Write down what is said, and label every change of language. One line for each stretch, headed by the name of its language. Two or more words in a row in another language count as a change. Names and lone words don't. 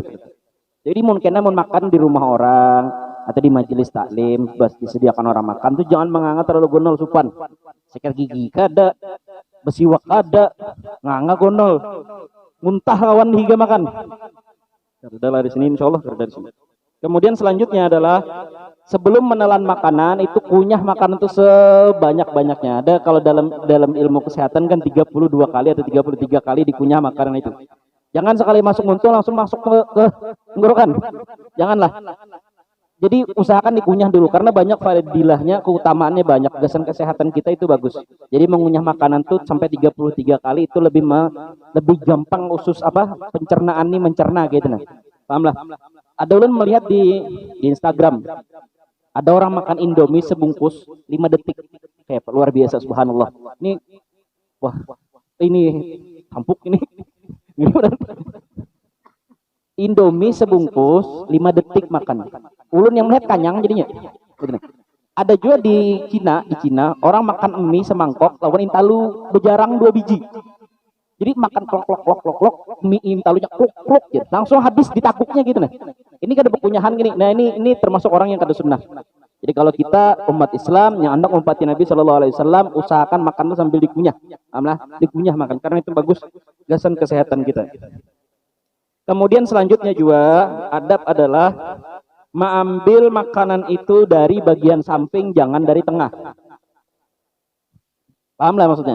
Indonesian: Jadi mungkin makan di rumah orang atau di majelis taklim, disediakan orang makan tuh jangan menganga terlalu
Banjar: gonol supan. Sikat gigi kada, besiwak kada, nganga gonol. Muntah kawan hingga makan.
Indonesian: Sudah di sini insyaallah keredai sini. Kemudian selanjutnya adalah sebelum menelan makanan itu kunyah makanan itu sebanyak-banyaknya. Ada kalau dalam ilmu kesehatan kan 32 kali atau 33 kali dikunyah makanan itu. Jangan sekali masuk muncul langsung masuk ke tenggorokan. Janganlah. Jadi usahakan dikunyah dulu karena banyak fadilahnya, keutamaannya banyak. Gasan kesehatan kita itu bagus. Jadi mengunyah makanan tuh sampai 33 kali itu lebih gampang usus pencernaan nih mencerna gitu nah. Pahamlah. Ada ulun melihat di Instagram. Ada orang makan Indomie sebungkus 5 detik. Kayak luar biasa subhanallah. Ini tampuk ini. Indomie sebungkus 5 detik makan. Ulun yang melihat kanyang jadinya. Ada juga di Cina orang makan mie semangkok
Banjar: lawan intalu bejarang 2 biji. Jadi makan klok mie intalunya klok gitu.
Indonesian: Langsung habis ditakuknya gitu nah.
Banjar: Ini kada berkunyahan gini.
Indonesian: Nah ini termasuk orang yang kada sunnah. Jadi kalau kita umat Islam yang hendak umpati Nabi Shallallahu Alaihi Wasallam usahakan makan itu sambil dikunyah. Dikunyah makan karena itu bagus gasan kesehatan kita. Kemudian selanjutnya juga adab adalah mengambil makanan itu dari bagian samping jangan dari tengah. Paham lah maksudnya?